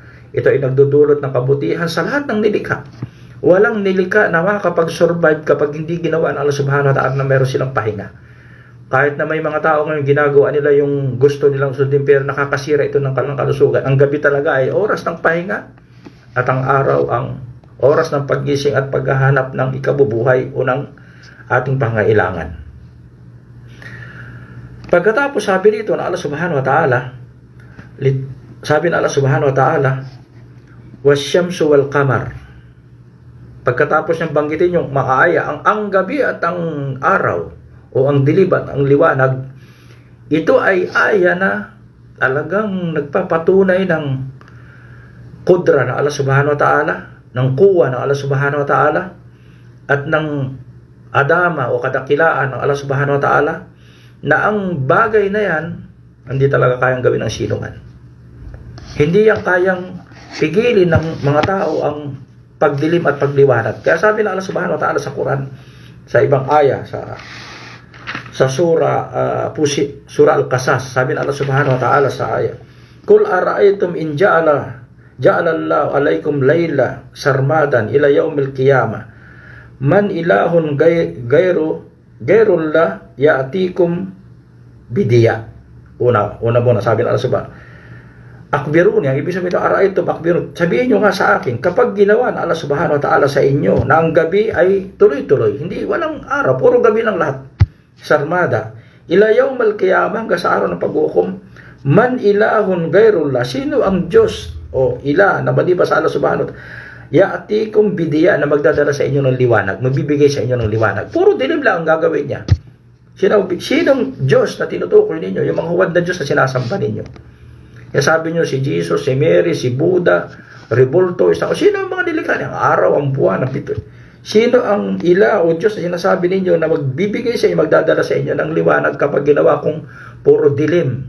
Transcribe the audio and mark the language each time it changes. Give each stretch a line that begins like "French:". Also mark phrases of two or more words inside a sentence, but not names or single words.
Filipino: Ito ay nagdudulot ng kabutihan sa lahat ng nilikha. Walang nilikha na makakapag-survive kapag hindi ginawa ng Allah
Arabic: سبحانه وتعالى
Filipino: na meron silang pahinga. Kahit na may mga tao ngayon ginagawa nila yung gusto nilang sundin, pero nakakasira ito ng kanilang kalusugan. Ang gabi talaga ay oras ng pahinga, at ang araw ang oras ng paggising at paghahanap ng ikabubuhay o ng ating pangailangan. Pagkatapos sabi dito na Allah
Arabic: سبحانه وتعالى,
Filipino: sabi na Allah
Arabic: سبحانه وتعالى والشمس والقمر.
Filipino: Pagkatapos niyang banggitin yung maaya, ang gabi at ang araw, o ang dilim at ang liwanag, ito ay aya na talagang nagpapatunay ng kudra ng Allah
Arabic: سبحانه وتعالى,
Filipino: ng kuwa ng Allah
Arabic: سبحانه وتعالى,
Filipino: at ng adama o kadakilaan ng Allah
Arabic: سبحانه وتعالى,
Filipino: na ang bagay na yan hindi talaga kayang gawin ng sino man. Hindi yan kayang pigilin ng mga tao ang pagdilim at pagliwanag. Kaya sabi ng Allah
Arabic: سبحانه وتعالى
Filipino: sa Quran, sa ibang aya, sa surah Al-Qasas, sabi ng
Arabic: Allah سبحانه وتعالى
Filipino: sa aya,
Arabic: قل أرأيتم إن جعل الله عليكم الليل سرمدا إلى يوم القيامة من إله غير الله يأتيكم بضياء.
Filipino: Una muna sabi ng Allah
Arabic: سبحانه أخبروني,
Filipino: ang ibig sabihin ng
Arabic: أرأيتم أخبرون,
Filipino: sabihin nyo nga sa akin, kapag ginawa ng Allah
Arabic: سبحانه وتعالى
Filipino: sa inyo na ang gabi ay tuloy-tuloy, hindi walang araw, puro gabi lang lahat,
Arabic: سرمدا إلى يوم القيامة,
Filipino: hanggang sa araw ng paghukom,
Arabic: من إله غير الله,
Filipino: sino ang Diyos o ilah na maliban sa Allah
Arabic: سبحانه وتعالى, يأتيكم بضياء,
Filipino: na magdadala sa inyo ng liwanag, magbibigay sa inyo ng liwanag. Puro dilim lang ang gagawin niya. Sinong Diyos na tinutukoy ninyo? Yung mga huwad na Diyos na sinasamba ninyo. Kaya sabi nyo, si Jesus, si Mary, si Buddha, Revolto, sino ang mga nilikha niya? Ang araw, ang buwan, ang pito. Sino ang ilah o Diyos na sinasabi ninyo na magbibigay sa inyo, magdadala sa inyo ng liwanag kapag ginawa kong puro dilim?